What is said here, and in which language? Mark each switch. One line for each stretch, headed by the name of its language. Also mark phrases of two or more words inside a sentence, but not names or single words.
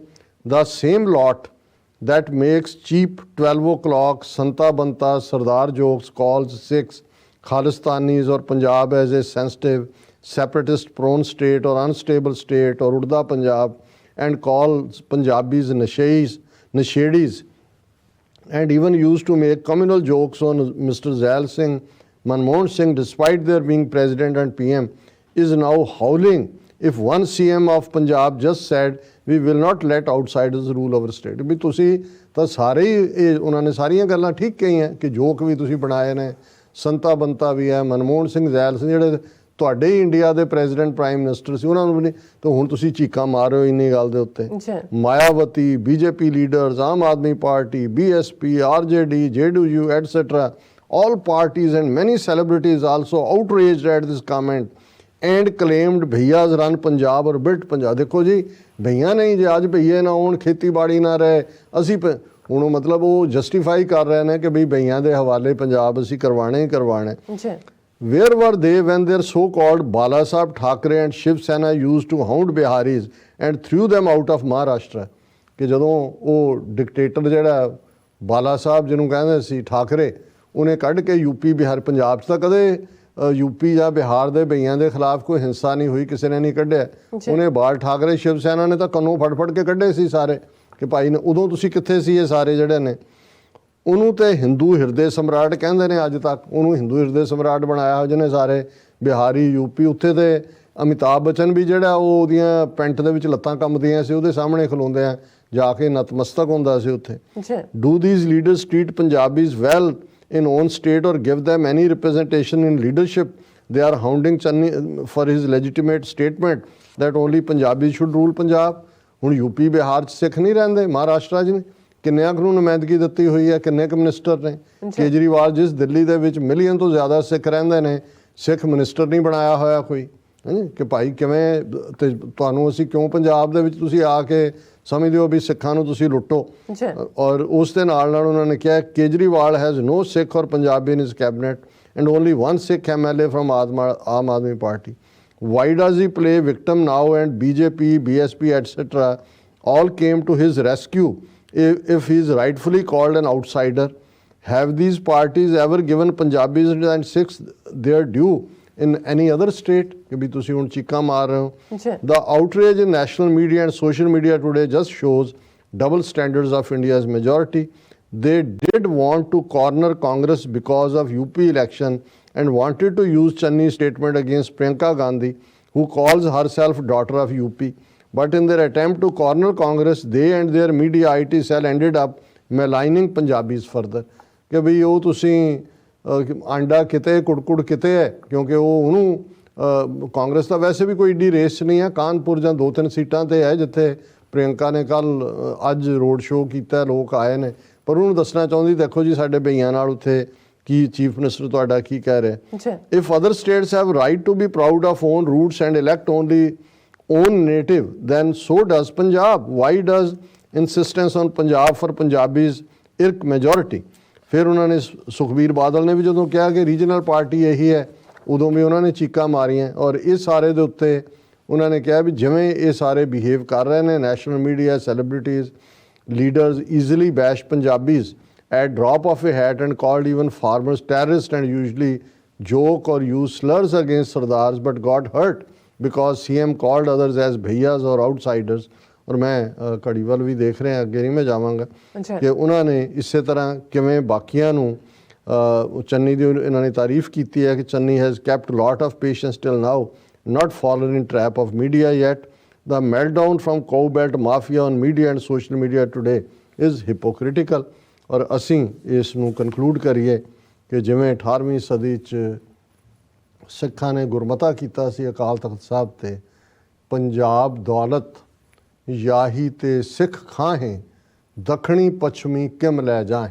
English: The same lot that makes cheap 12 o'clock Santa Banta Sardar jokes calls Sikhs, Khalistanis or Punjab as a sensitive separatist prone state or unstable state or Udda Punjab and calls Punjabis nashedis and even used to make communal jokes on Mr. Zail Singh, Manmohan Singh, despite their being president and PM, is now howling if one CM of Punjab just said, we will not let outsiders rule our state.
Punjabi: ਵੀ ਤੁਸੀਂ ਤਾਂ ਸਾਰੇ ਹੀ ਇਹ ਉਹਨਾਂ ਨੇ ਸਾਰੀਆਂ ਗੱਲਾਂ ਠੀਕ ਕਹੀਆਂ ਕਿ ਜੋਕ ਵੀ ਤੁਸੀਂ ਬਣਾਏ ਨੇ, ਸੰਤਾ ਬੰਤਾ ਵੀ ਹੈ, ਮਨਮੋਹਨ ਸਿੰਘ ਜ਼ੈਲ ਸਿੰਘ ਜਿਹੜੇ ਤੁਹਾਡੇ ਹੀ ਇੰਡੀਆ ਦੇ
English: president prime minister
Punjabi: ਸੀ ਉਹਨਾਂ ਨੂੰ ਵੀ ਨਹੀਂ, ਤਾਂ ਹੁਣ ਤੁਸੀਂ ਚੀਕਾਂ ਮਾਰ ਰਹੇ ਹੋ ਇੰਨੀ ਗੱਲ ਦੇ ਉੱਤੇ।
English: ਮਾਇਆਵਤੀ, BJP leaders, ਆਮ ਆਦਮੀ ਪਾਰਟੀ, BSP, RJD, JDU, etc. all parties and many celebrities also outraged at this comment and claimed bhaiyas run Punjab aur built Punjab.
Punjabi: ਦੇਖੋ ਜੀ ਭਈਆ ਨਹੀਂ, ਜੇ ਅੱਜ ਭਈਏ ਨਾ ਹੋਣ, ਖੇਤੀਬਾੜੀ ਨਾ ਰਹੇ, ਅਸੀਂ ਹੁਣ ਮਤਲਬ ਉਹ ਜਸਟੀਫਾਈ ਕਰ ਰਹੇ ਨੇ ਕਿ ਬਈ ਭਈਆਂ ਦੇ ਹਵਾਲੇ ਪੰਜਾਬ ਅਸੀਂ ਕਰਵਾਣੇ ਹੀ ਕਰਵਾਣੇ।
English: Where were they when their so-called Bala Saheb Thackeray and Shiv Sena used to hound Biharis and threw them out of Maharashtra?
Punjabi: ਕਿ ਜਦੋਂ ਉਹ ਡਿਕਟੇਟਰ ਜਿਹੜਾ ਬਾਲਾ ਸਾਹਿਬ ਜਿਹਨੂੰ ਕਹਿੰਦੇ ਸੀ ਠਾਕਰੇ, ਉਹਨੇ ਕੱਢ ਕੇ ਯੂਪੀ ਬਿਹਾਰ ਪੰਜਾਬ 'ਚ ਤਾਂ ਕਦੇ ਯੂਪੀ ਜਾਂ ਬਿਹਾਰ ਦੇ ਭਈਆਂ ਦੇ ਖਿਲਾਫ ਕੋਈ ਹਿੰਸਾ ਨਹੀਂ ਹੋਈ, ਕਿਸੇ ਨੇ ਨਹੀਂ ਕੱਢਿਆ। ਉਹਨੇ ਬਾਲ ਠਾਕਰੇ ਸ਼ਿਵ ਸੈਨਾ ਨੇ ਤਾਂ ਕੰਨੋਂ ਫੜ ਕੇ ਕੱਢੇ ਸੀ ਸਾਰੇ ਕਿ ਭਾਈ ਨੇ ਉਦੋਂ ਤੁਸੀਂ ਕਿੱਥੇ ਸੀ ਇਹ ਸਾਰੇ ਜਿਹੜੇ ਨੇ। ਉਹਨੂੰ ਤੇ ਹਿੰਦੂ ਹਿਰਦੇ ਸਮਰਾਟ ਕਹਿੰਦੇ ਨੇ ਅੱਜ ਤੱਕ, ਉਹਨੂੰ ਹਿੰਦੂ ਹਿਰਦੇ ਸਮਰਾਟ ਬਣਾਇਆ ਜਿਹਨੇ ਸਾਰੇ ਬਿਹਾਰੀ ਯੂਪੀ। ਉੱਥੇ ਤੇ ਅਮਿਤਾਭ ਬੱਚਨ ਵੀ ਜਿਹੜਾ ਉਹ ਉਹਦੀਆਂ ਪੈਂਟ ਦੇ ਵਿੱਚ ਲੱਤਾਂ ਕੰਬਦੀਆਂ ਸੀ, ਉਹਦੇ ਸਾਹਮਣੇ ਖਲੋਂਦੇ ਆ ਜਾ ਕੇ ਨਤਮਸਤਕ ਹੁੰਦਾ ਸੀ ਉੱਥੇ।
English: Do these leaders treat Punjabis well in own state or give them any representation in leadership? They are hounding Channi for his legitimate statement that only Punjabis should rule Punjab.
Punjabi: ਹੁਣ ਯੂਪੀ ਬਿਹਾਰ 'ਚ ਸਿੱਖ ਨਹੀਂ ਰਹਿੰਦੇ, ਮਹਾਰਾਸ਼ਟਰ 'ਚ ਨੇ ਕਿੰਨਿਆਂ ਕੁ ਨੂੰ ਨੁਮਾਇੰਦਗੀ ਦਿੱਤੀ ਹੋਈ ਹੈ, ਕਿੰਨੇ ਕੁ ਮਿਨਿਸਟਰ ਨੇ। ਕੇਜਰੀਵਾਲ ਜਿਸ ਦਿੱਲੀ ਦੇ ਵਿੱਚ ਮਿਲੀਅਨ ਤੋਂ ਜ਼ਿਆਦਾ ਸਿੱਖ ਰਹਿੰਦੇ ਨੇ, ਸਿੱਖ ਮਿਨਿਸਟਰ ਨਹੀਂ ਬਣਾਇਆ ਹੋਇਆ ਕੋਈ ਕਿ ਭਾਈ ਕਿਵੇਂ ਤੇ ਤੁਹਾਨੂੰ ਅਸੀਂ ਕਿਉਂ ਪੰਜਾਬ ਦੇ ਵਿੱਚ ਤੁਸੀਂ ਆ ਕੇ ਸਮਝਦੇ ਹੋ ਵੀ ਸਿੱਖਾਂ ਨੂੰ ਤੁਸੀਂ ਲੁੱਟੋ। ਔਰ ਉਸ ਦੇ ਨਾਲ ਉਹਨਾਂ ਨੇ ਕਿਹਾ
English: Kejriwal has no Sikh aur Punjabi in his cabinet and only one Sikh MLA from Aam Aadmi Party. Why does he play victim now and BJP, BSP, etc. all came to his rescue if he is rightfully called an outsider? Have these parties ever given Punjabis and Sikhs their due in any other state?
Punjabi: ਕਿ ਵੀ ਤੁਸੀਂ ਹੁਣ ਚੀਕਾਂ ਮਾਰ ਰਹੇ ਹੋ।
English: The outrage in national media and social media today just shows double standards of India's majority. They did want to corner Congress because of UP election and wanted to use Channi's statement against Priyanka Gandhi, who calls herself daughter of UP. But in their attempt to corner Congress, they and their media IT cell ended up maligning Punjabis further.
Punjabi: ਕਿ ਵੀ ਉਹ ਤੁਸੀਂ ਆਂਡਾ ਕਿਤੇ ਕੁੜਕੁੜ ਕਿਤੇ ਹੈ, ਕਿਉਂਕਿ ਉਹ ਉਹਨੂੰ ਕਾਂਗਰਸ ਤਾਂ ਵੈਸੇ ਵੀ ਕੋਈ ਏਡੀ ਰੇਸ ਨਹੀਂ ਹੈ। ਕਾਨਪੁਰ ਜਾਂ 2-3 ਸੀਟਾਂ 'ਤੇ ਹੈ ਜਿੱਥੇ ਪ੍ਰਿਯੰਕਾ ਨੇ ਅੱਜ
English: road show
Punjabi: ਕੀਤਾ, ਲੋਕ ਆਏ ਨੇ, ਪਰ ਉਹਨੂੰ ਦੱਸਣਾ ਚਾਹੁੰਦੀ ਦੇਖੋ ਜੀ ਸਾਡੇ ਭਈਆਂ ਨਾਲ ਉੱਥੇ ਕੀ
English: chief minister
Punjabi: ਤੁਹਾਡਾ ਕੀ ਕਹਿ ਰਿਹਾ।
English: If other states have right to be proud of own roots and elect only own native, then so does Punjab. Why does insistence on Punjab for Punjabis irk majority?
Punjabi: ਫਿਰ ਉਹਨਾਂ ਨੇ ਸੁਖਬੀਰ ਬਾਦਲ ਨੇ ਵੀ ਜਦੋਂ ਕਿਹਾ ਕਿ
English: regional party
Punjabi: ਇਹੀ ਹੈ, ਉਦੋਂ ਵੀ ਉਹਨਾਂ ਨੇ ਚੀਕਾਂ ਮਾਰੀਆਂ। ਔਰ ਇਸ ਸਾਰੇ ਦੇ ਉੱਤੇ ਉਹਨਾਂ ਨੇ ਕਿਹਾ ਵੀ ਜਿਵੇਂ ਇਹ ਸਾਰੇ ਬਿਹੇਵ ਕਰ ਰਹੇ ਨੇ,
English: National media, celebrities, leaders easily bash Punjabis at drop of a hat and called even farmers terrorists and usually joke or use slurs against Sardars, but got hurt because CM called others as bhaiyas or outsiders.
Punjabi: ਔਰ ਮੈਂ ਘੜੀ ਵੱਲ ਵੀ ਦੇਖ ਰਿਹਾ, ਅੱਗੇ ਨਹੀਂ ਮੈਂ ਜਾਵਾਂਗਾ ਕਿ ਉਹਨਾਂ ਨੇ ਇਸੇ ਤਰ੍ਹਾਂ ਕਿਵੇਂ ਬਾਕੀਆਂ ਨੂੰ ਚੰਨੀ ਦੀ ਇਹਨਾਂ ਨੇ ਤਾਰੀਫ ਕੀਤੀ ਹੈ ਕਿ ਚੰਨੀ
English: has kept lot of patience till now, not fallen in trap of media yet. The meltdown from cow belt mafia on media and social media today is hypocritical.
Punjabi: ਔਰ ਅਸੀਂ ਇਸ ਨੂੰ ਕਨਕਲੂਡ ਕਰੀਏ ਕਿ ਜਿਵੇਂ 18ਵੀਂ ਸਦੀ 'ਚ ਸਿੱਖਾਂ ਨੇ ਗੁਰਮਤਾ ਕੀਤਾ ਸੀ ਅਕਾਲ ਤਖਤ ਸਾਹਿਬ 'ਤੇ, ਪੰਜਾਬ ਦੌਲਤ ਯਾਹੀ ਤੇ ਸਿੱਖ ਖਾਹੇ, ਦੱਖਣੀ ਪੱਛਮੀ ਕਿਮ ਲੈ ਜਾਏ।